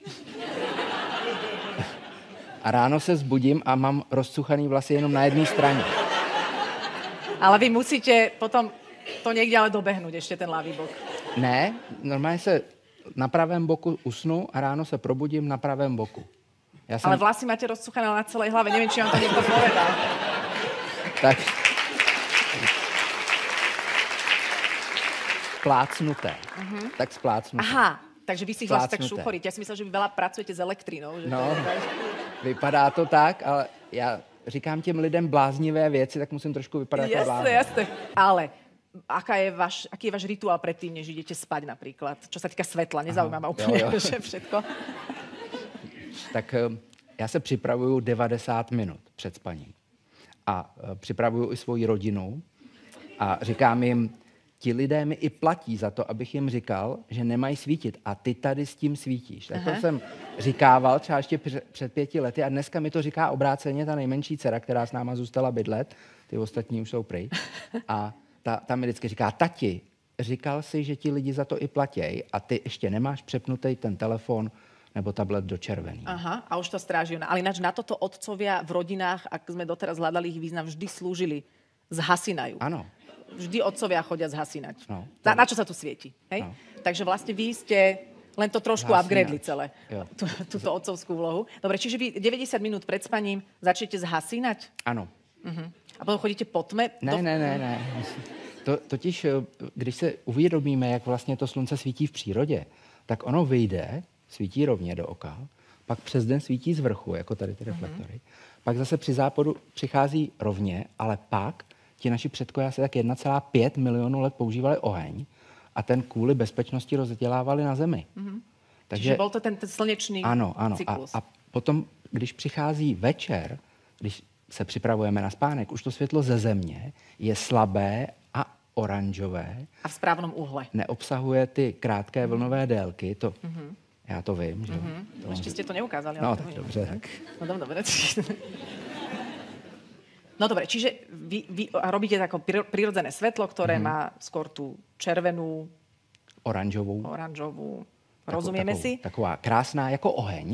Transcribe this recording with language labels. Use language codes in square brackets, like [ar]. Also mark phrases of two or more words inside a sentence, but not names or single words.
[cs] A ráno se zbudím a mám rozcuchaný vlasy jenom na jedné straně. [sk] Ale vy musíte potom to niekde ale dobehnúť, ešte ten ľavý bok. [cs] Ne, normálně se na pravém boku usnu a ráno se probudím na pravém boku. [sk] Ale vlasy máte rozcuchané na celej hlave. Neviem, či vám to niekto povedal. Tak. Splácnuté. Tak splácnuté. Aha, takže vy si ich vlastne tak šuchoríte. Ja si myslel, že vy veľa pracujete s elektrinou. Že no, [cs] vypadá to tak, ale já říkám těm lidem bláznivé věci, tak musím trošku vypadat jako bláznivé. [sk] Jasné. Ale aký je váš rituál predtým, než idete spať napríklad? Čo sa týka svetla, nezaujíma ma úplne, že všetko. [cs] Tak já se připravuju 90 minut před spaním. A připravuju i svoji rodinu a říkám jim, ti lidé mi i platí za to, abych jim říkal, že nemají svítit. A ty tady s tím svítíš. Tak to jsem říkával třeba ještě před 5 lety a dneska mi to říká obráceně ta nejmenší dcera, která s náma zůstala bydlet. Ty ostatní už jsou pryč. A ta mi vždycky říká, tati, říkal si, že ti lidi za to i platěj a ty ještě nemáš přepnutý ten telefon nebo tablet do červený. [sk] Aha, a už to stráži ona. Ale ináč na toto otcovia v rodinách, ak sme doteraz hľadali ich význam, vždy slúžili. Zhasinajú. Áno. Vždy otcovia chodia zhasinať. No, na čo sa tu svieti? Hej? No. Takže vlastne vy ste len to trošku upgradeli celé. Túto otcovskú vlohu. Dobre, čiže vy 90 minút pred spaním začnete zhasínať? Áno. A potom chodíte po tme? [cs] Ne. Totiž, když se uvědomíme, jak vlastně to slunce svítí v přírodě, tak ono vyjde, svítí rovně do oka, pak přes den svítí z vrchu, jako tady ty reflektory, pak zase při západu přichází rovně, ale pak ti naši předkové asi tak 1,5 milionu let používali oheň a ten kvůli bezpečnosti rozdělávali na zemi. [sk] Takže čiže bol to ten slnečný cyklus. [cs] A potom, když přichází večer, když se připravujeme na spánek, už to světlo ze země je slabé a oranžové. [sk] A v správnom uhle. [cs] Neobsahuje ty krátké vlnové délky. To, já to vím. Že? [sk] Ešte ste to neukázali. [cs] No, tak dobře. Tak. [sk] No, dobre. No dobre, čiže vy robíte také prirodzené svetlo, ktoré má skôr tú červenú, oranžovú. Rozumieme si? [cs] Taková krásná jako oheň.